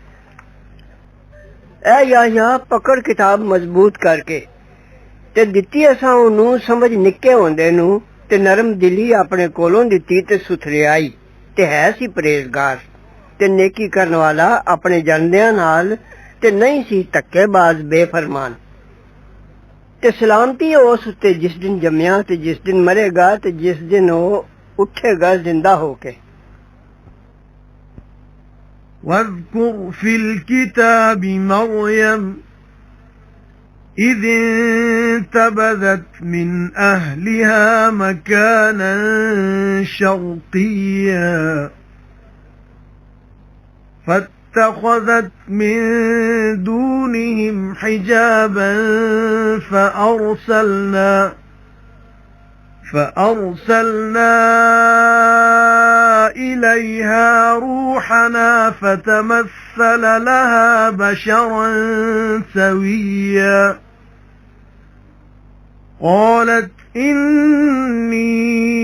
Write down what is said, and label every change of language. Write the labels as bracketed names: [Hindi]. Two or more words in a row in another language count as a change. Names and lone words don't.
[Punjabi] ਐ ਯਾਹਯਾ ਪਕੜ ਕਿਤਾਬ ਮਜ਼ਬੂਤ ਕਰਕੇ ਤੇ ਦਿੱਤੀ ਅਸਾਂ ਓਹਨੂੰ ਸਮਝ ਨਿੱਕੇ ਹੁੰਦੇ ਨੂੰ ਤੇ ਨਰਮ ਦਿਲੀ ਆਪਣੇ ਕੋਲੋਂ ਦਿੱਤੀ ਤੇ ਸੁਥਰਿਆਈ ਤੇ ਹੈ ਸੀ ਪਰਹੇਜ਼ਗਾਰ ਤੇ ਨੇਕੀ ਕਰਨ ਵਾਲਾ ਆਪਣੇ ਜਣਦਿਆਂ ਨਾਲ ਤੇ ਨਹੀਂ ਸੀ ਧੱਕੇਬਾਜ਼ ਬੇਫ਼ਰਮਾਨ। ਤੇ ਸਲਾਮਤੀ ਹੈ ਉਸ ਉੱਤੇ ਜਿਸ ਦਿਨ ਜੰਮਿਆ ਤੇ ਜਿਸ ਦਿਨ ਮਰੇਗਾ ਤੇ ਜਿਸ ਦਿਨ ਉਹ ਉੱਠੇਗਾ ਜ਼ਿੰਦਾ ਹੋ ਕੇ। [Arabic] واذكر في الكتاب مريم إذ انتبذت من أهلها مكانا شرقيا فاتخذت من دونهم حجابا فأرسلنا إليها روحنا فتمثل لها بشرا سويا قالت إني